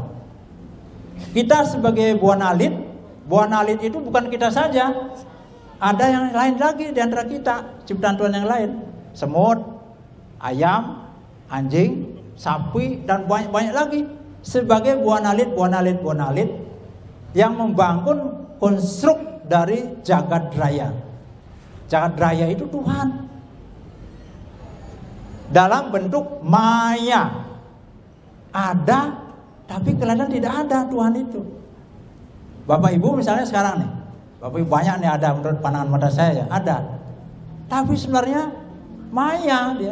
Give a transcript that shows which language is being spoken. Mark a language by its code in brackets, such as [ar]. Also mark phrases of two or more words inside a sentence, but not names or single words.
[id] Kita sebagai Buana Alit itu bukan kita saja, ada yang lain lagi di antara kita, ciptaan Tuhan yang lain. Semut, ayam, anjing, sapi, dan banyak lagi. Sebagai Buana Alit yang membangun konstruk dari jagat raya. Jagat raya itu Tuhan dalam bentuk maya. Ada, tapi kelihatan tidak ada Tuhan itu. Bapak Ibu misalnya sekarang nih, Bapak Ibu banyak nih ada, menurut pandangan mata saya ya, ada. Tapi sebenarnya maya dia.